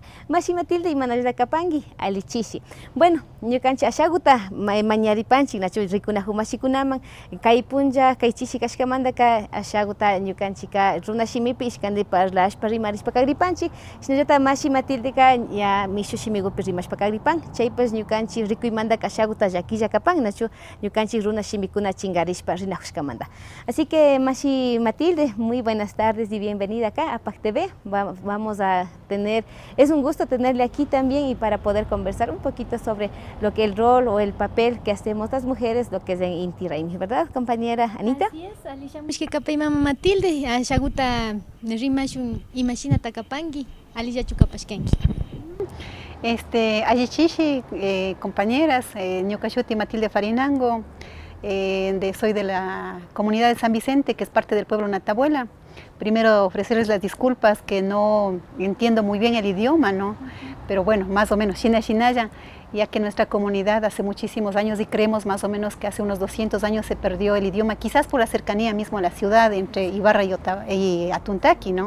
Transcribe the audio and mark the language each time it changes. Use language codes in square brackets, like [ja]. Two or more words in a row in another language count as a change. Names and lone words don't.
[qu] Mashi Matilde imanallata kapanki alichishi. Bueno, ñukanchik ashaguta mañaripanchik nachu rikunaju mashikunaman kay punlla kay chishi kashkamantaka ashaguta ñukanchika runa shimipi ishkandi parlashpa rimarishpa kagripanchik shinallata Mashi Matildeka ya mishu shimigupi rimashpa kagripan chaypas ñukanchik rikuymanta ashaguta llakilla kapan nachu ñukanchik runa shimikuna chingarishpa rinajushkamanta. [es] Así que Mashi Matilde, muy buenas tardes y bienvenida acá a PAC TV. Vamos a tener, es un gusto tenerle aquí también y para poder conversar un poquito sobre lo que el rol o el papel que hacemos las mujeres, lo que es en Inti Raymi, ¿verdad, compañera Anita? Así es, [qu] alishamishka kapay mama Matilde, ashaguta rimashun imashinata kapanki, alillachu kapashkanki. Ayichishi, compañeras, Ñukashuti Matilde Farinango, [es] soy de la comunidad de San Vicente, que es parte del pueblo Natabuela. Primero ofrecerles las disculpas que no entiendo muy bien el idioma, ¿no? Pero bueno, más o menos, [qu] Shina Shinaya, [es] ya que nuestra comunidad hace muchísimos años y creemos más o menos que hace unos 200 años se perdió el idioma, quizás por la cercanía mismo a la ciudad entre Ibarra y Atuntaqui, ¿no?